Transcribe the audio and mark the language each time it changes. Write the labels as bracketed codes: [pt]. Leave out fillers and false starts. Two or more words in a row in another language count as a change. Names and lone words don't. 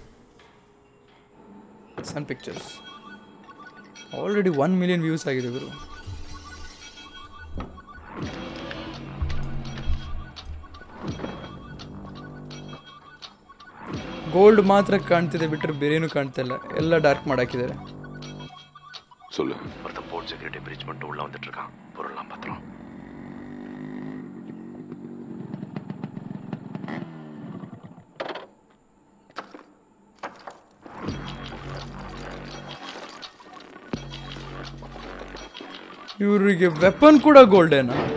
[kn] ಸನ್ ಪಿಕ್ಚರ್ಸ್ [en] already 1 million views [kn] ಆಗಿದೆ ಗುರು. ಗೋಲ್ಡ್ ಮಾತ್ರ ಕಾಣ್ತಿದೆ, ಬಿಟ್ಟರೆ ಬೇರೇನು ಕಾಣ್ತಾ ಇಲ್ಲ. ಎಲ್ಲ ಡಾರ್ಕ್ ಮಾಡಾಕಿದ್ದಾರೆ. [ta] சொல்லு. ஒருத்தன் [en] port security breach [ta] பண்ணிட்டு உள்ள வந்துட்டு இருக்கான். பொருள்லாம் பத்திரம். [kn] ಇವರಿಗೆ ವೆಪನ್ ಕೂಡ ಗೋಲ್ಡೇನಾ?